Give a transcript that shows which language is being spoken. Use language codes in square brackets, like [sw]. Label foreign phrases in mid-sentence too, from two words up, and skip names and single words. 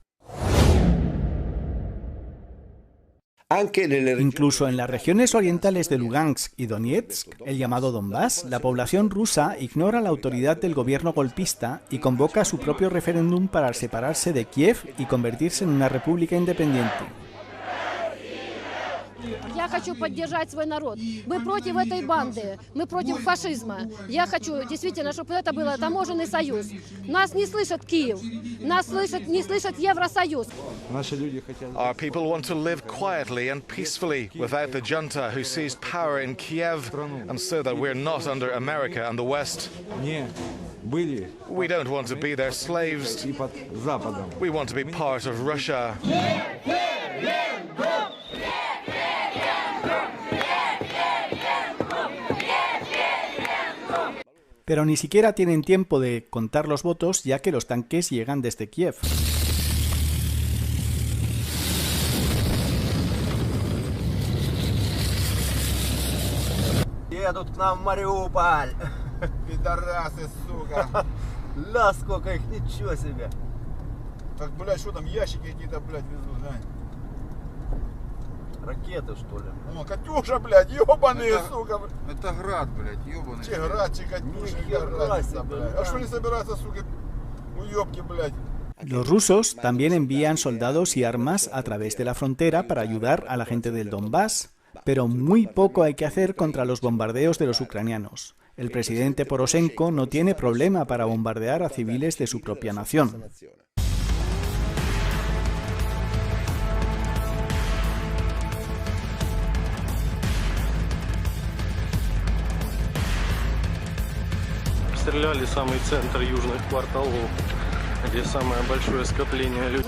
[es] Incluso en las regiones orientales de Lugansk y Donetsk, el llamado Donbass, la población rusa ignora la autoridad del gobierno golpista y convoca su propio referéndum para separarse de Kiev y convertirse en una república independiente. [ru] Я хочу поддержать свой народ. Мы против этой банды, мы против фашизма. Я хочу действительно, чтобы это был таможенный союз. Нас не слышит Киев, нас не слышит Евросоюз. [en] Our people want to live quietly and peacefully without the junta who seized power in Kiev, and so that we're not under America and the West. We don't want to be their slaves. We want to be part of Russia. [es] Pero ni siquiera tienen tiempo de contar los votos, ya que los tanques llegan desde Kiev. [ru] Едут к нам в Мариуполь. Пидорасы, сука. Ла, сколько их, ничего себе. Так, блядь, что там, ящики какие-то, блядь, везут, глянь. Ракеты, что ли? О, Катюша, блядь, ёбаные, сука. Это град, блядь, ёбаный. Че град, че Катюша, разница, блядь. А что не собираются, сука, уёбки, блядь? [es] Los rusos también envían soldados y armas a través de la frontera para ayudar a la gente del Donbass, pero muy poco hay que hacer contra los bombardeos de los ucranianos. El presidente Poroshenko no tiene problema para bombardear a civiles de su propia nación. [ru] Стреляли самый центр южных кварталов, где самое большое скопление людей.